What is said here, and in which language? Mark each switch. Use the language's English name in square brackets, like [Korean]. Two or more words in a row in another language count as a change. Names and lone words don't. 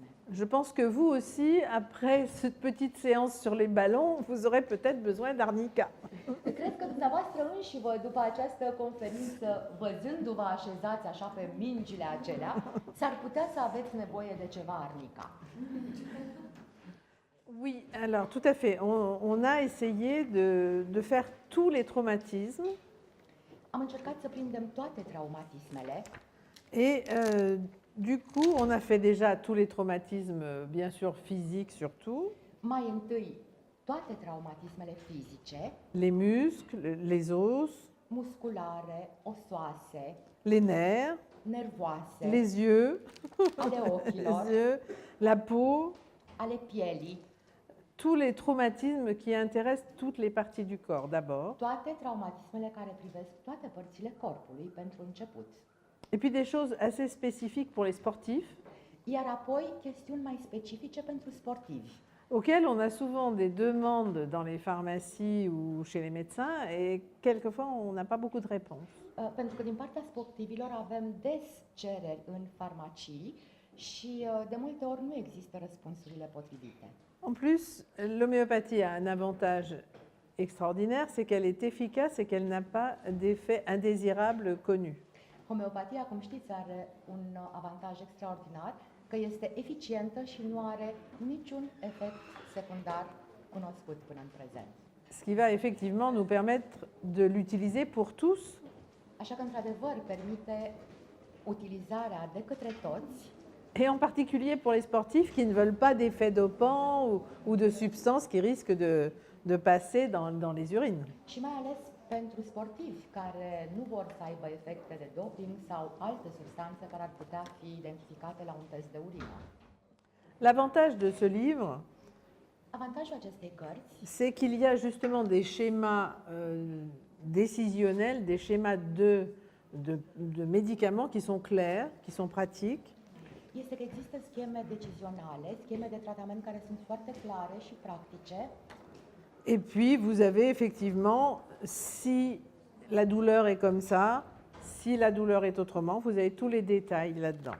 [French] Je pense que vous aussi, après cette petite séance sur les ballons, vous aurez peut-être besoin d'arnica. [Romanian] Cred că dumneavoastră înși vă, după această conferință, văzându-vă așezați așa pe mingile acelea, s-ar putea să aveți nevoie de ceva arnica. [French] Oui, alors tout à fait. On a essayé de faire tous les traumatismes. [Romanian] Am încercat să prindem toate traumatismele [French] Et du coup, on a fait déjà tous les traumatismes, bien sûr physiques surtout, [Romanian] mai întâi toate traumatismele fizice, [French] les muscles, les os, [Romanian] musculare, osoase, [French] les nerfs, [Romanian] nervoase, [French] les yeux, [Romanian] ale ochilor, [French] les yeux, la peau, [Romanian] ale pielii, [French] tous les traumatismes qui intéressent toutes les parties du corps d'abord. [Romanian] toate traumatismele care privesc toate părțile corpului pentru început. [French] Et puis des choses assez spécifiques pour les sportifs, [Romanian] Iar apoi chestiuni mai specifice pentru sportivi, [French] auxquelles on a souvent des demandes dans les pharmacies ou chez les médecins, et quelquefois on n'a pas beaucoup de réponses. [Romanian] pentru că din partea sportivilor avem des cereri în farmacii și de multe ori nu există răspunsurile potrivite. [French] En plus, l'homéopathie a un avantage extraordinaire, c'est qu'elle est efficace et qu'elle n'a pas d'effets indésirables connus. [Romanian] Homeopatia, cum știți, are un avantaj extraordinar, că este eficientă și nu are niciun efect secundar cunoscut până în prezent. [French] Ce qui va effectivement nous permettre de l'utiliser pour tous, [Romanian] Așa că, într-adevăr, permite utilizarea de către toți [French] Et en particulier pour les sportifs qui ne veulent pas d'effets dopants ou de substances qui risquent de passer dans les urines. [Romanian] Și mai ales pentru sportivi care nu vor să aibă efecte de doping sau alte substanțe care ar putea fi identificate la un test de urină. [French] L'avantage de ce livre, [Romanian] Avantajul acestei cărți [French] c'est qu'il y a justement des schémas décisionnels, des schémas de médicaments qui sont clairs, qui sont pratiques, [Romanian] este că există scheme decizionale, scheme de tratament care sunt foarte clare și practice. [French] et puis vous avez effectivement, si la douleur est comme ça, si la douleur est autrement, vous avez tous les détails là-dedans.